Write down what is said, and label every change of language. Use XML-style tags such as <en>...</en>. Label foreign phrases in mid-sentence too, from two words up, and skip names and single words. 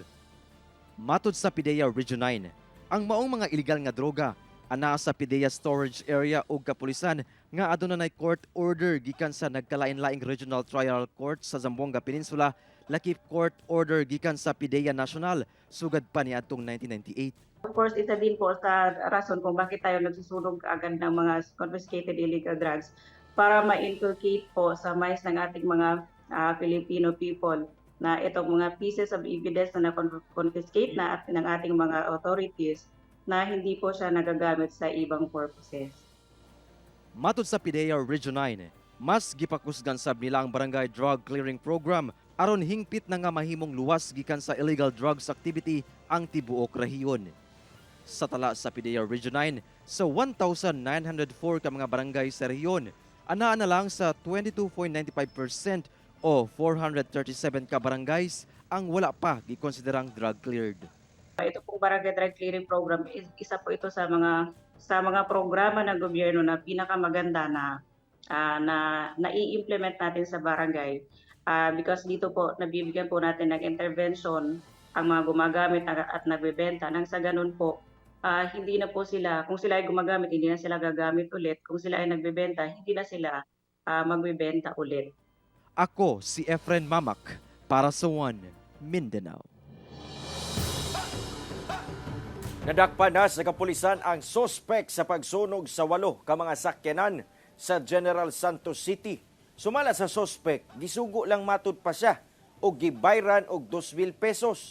<ceb>Matud sa PIDEA Region 9, ang maong mga illegal nga droga ana sa PIDEA storage area ug kapulisan nga adunay</ceb> <en>court order</en> <ceb>gikan sa nagkalain-laing Regional Trial Court sa Zamboanga Peninsula, lakip</ceb> <en>court order</en> <ceb>gikan sa PIDEA National sugad pa niadtong 1998.</ceb> <en>Of course,</en> <tl>isa din po sa rason kung bakit tayo nagsusunog agad ng mga</tl> <en>confiscated illegal drugs</en> <tl>para ma-inculcate po sa minds ng ating mga</tl> <en>Filipino people</en> <tl>na itong mga</tl> <en>pieces of evidence</en> <tl>na confiscate na ng ating mga authorities na hindi po siya nagagamit sa ibang purposes.</tl> <ceb>Matud sa PIDEA Region 9, mas gipakusgan sab nila ang Barangay Drug Clearing Program aron hingpit na nga mahimong luwas gikan sa</ceb> <en>illegal drugs activity</en> <ceb>ang tibuok rehiyon. Sa tala sa PIDEA Region 9, sa 1,904 ka mga barangay sa rehiyon, ana na lang sa 22.95% o 437 ka barangays ang wala pa gikonsiderang</ceb> <en>drug cleared.</en> <tl>Ito pong Barangay Drug Clearing Program, isa po ito sa mga programa ng gobyerno na pinakamaganda na i-implement natin sa barangay. Because dito po nabibigyan po natin ng intervention ang mga gumagamit at nagbebenta. Nang sa ganun po, hindi na po sila, kung sila ay gumagamit, hindi na sila gagamit ulit. Kung sila ay nagbebenta, hindi na sila magbebenta ulit.</tl> <ceb>Ako si Efren Mamak para sa One Mindanao. Nadakpan na sa kapulisan ang sospek sa pagsunog sa 8 ka mga sakyanan sa General Santos City. Sumala sa sospek, gisugo lang matud pa siya o gibayran og 2,000 pesos.</ceb>